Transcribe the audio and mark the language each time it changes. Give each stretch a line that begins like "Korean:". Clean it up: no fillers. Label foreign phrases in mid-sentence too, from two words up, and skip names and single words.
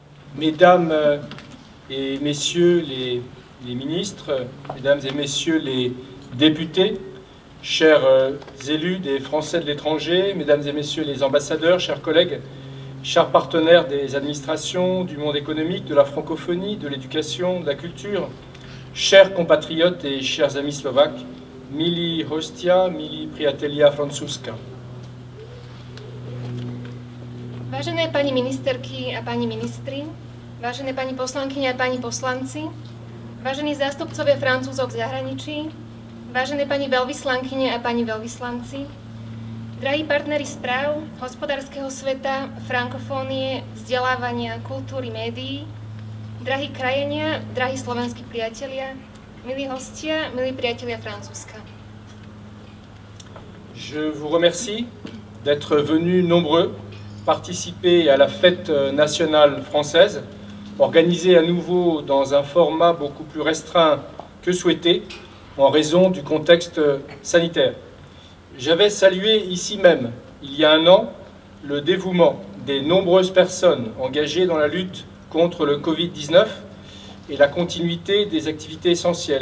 French: Mesdames et Messieurs les ministres, Mesdames et Messieurs les députés, chers élus des Français de l'étranger, Mesdames et Messieurs les ambassadeurs, chers collègues, chers partenaires des administrations, du monde économique, de la francophonie, de l'éducation, de la culture, chers compatriotes et chers amis slovaques,
Slovak: milí hostia, milí priatelia francúzska. Vážené pani ministerky a pani ministri, vážené pani poslankyne a pani poslanci, vážení zástupcovia Francúzov v zahraničí, vážené pani veľvyslankyne a pani veľvyslanci, drahí partneri správ, hospodárskeho sveta, frankofónie, vzdelávania, kultúry, médií, drahí krajania, drahí slovenskí priatelia, milí hostia, milí priatelia Francúzska.
French: Je vous remercie d'être venus nombreux participer à la fête nationale française, organisée à nouveau dans un format beaucoup plus restreint que souhaité en raison du contexte sanitaire. J'avais salué ici même, il y a un an, le dévouement des nombreuses personnes engagées dans la lutte contre le Covid-19 et la continuité des activités essentielles.